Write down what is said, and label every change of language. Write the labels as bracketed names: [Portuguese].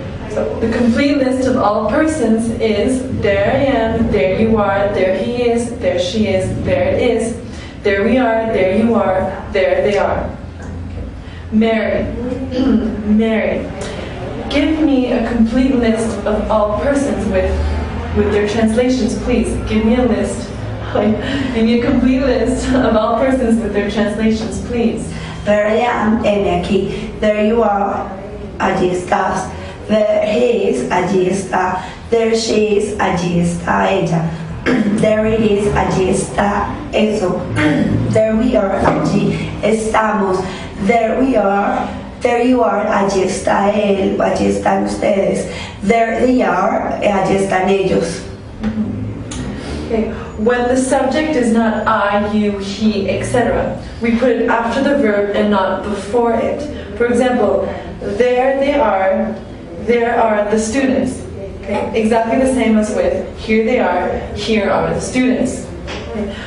[English] So the complete list of all persons is there I am, there you are, there he is, there she is, there it is, there we are, there you are, there they are. Mary. Mary. Give me a complete list of all persons with their translations, please. Give me a list. Give me a complete list of all persons with their translations, please. There I am, [Spanish] heme aquí. [English] There you are, [Spanish] allí estás. [English] There he is, [Spanish] allí está. [English] There she is, [Spanish] allí está ella. [English] There it is, [Spanish] allí está eso. [English] There we are, [Spanish] allí estamos. [English] There we are, there you are, [Spanish] allí está él, allí están ustedes. [English] There they are, [Spanish] allí están ellos. [English] Okay. When the subject is not I, you, he, etc., we put it after the verb and not before it. For example, there they are. There are the students. Okay. Exactly the same as with here they are, here are the students. Okay.